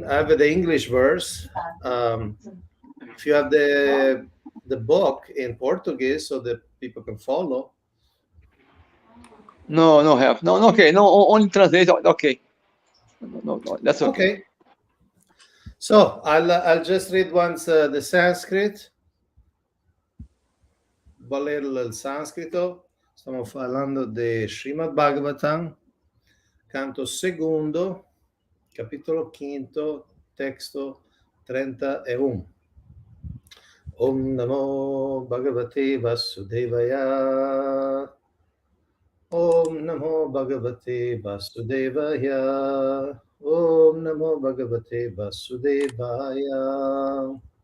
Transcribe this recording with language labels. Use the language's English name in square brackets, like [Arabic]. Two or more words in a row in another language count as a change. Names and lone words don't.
[English] I have the English verse. If you have the book in Portuguese so that people can follow. No, have. No, okay. No, only translate. Okay. No, that's okay. Okay. So I'll just read once the Sanskrit. [Spanish] Voy a leer el sánscrito. Estamos hablando de Srimad Bhagavatam, canto segundo, capítulo quinto, texto 31. [Sanskrit] Om Namo Bhagavate Vasudevaya. Om Namo Bhagavate Vasudevaya. Om Namo Bhagavate Vasudevaya.